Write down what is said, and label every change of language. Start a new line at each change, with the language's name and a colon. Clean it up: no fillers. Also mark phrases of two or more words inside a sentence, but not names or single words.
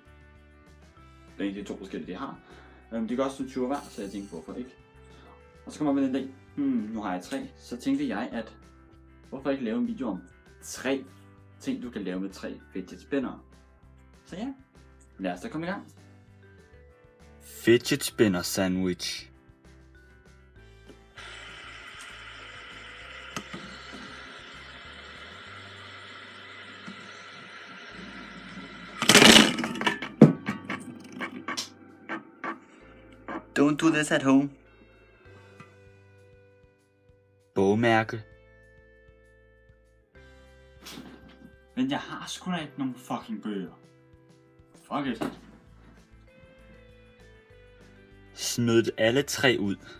Danish: Det er egentlig 2 forskellige, de har. De kan også sådan 20 hver, så jeg tænkte, hvorfor ikke? Og så kommer man en dag, nu har jeg 3. Så tænkte jeg, at hvorfor ikke lave en video om 3 ting, du kan lave med 3
English: fidget spinnere.
Danish: Så ja, lad os da komme i gang.
English: Fidget spinner sandwich. Don't do this at home.
Danish: Bogmærke. Men jeg har sgu da ikke nogen fucking bøger.
English: Fuck it.
Danish: Smid alle 3 ud.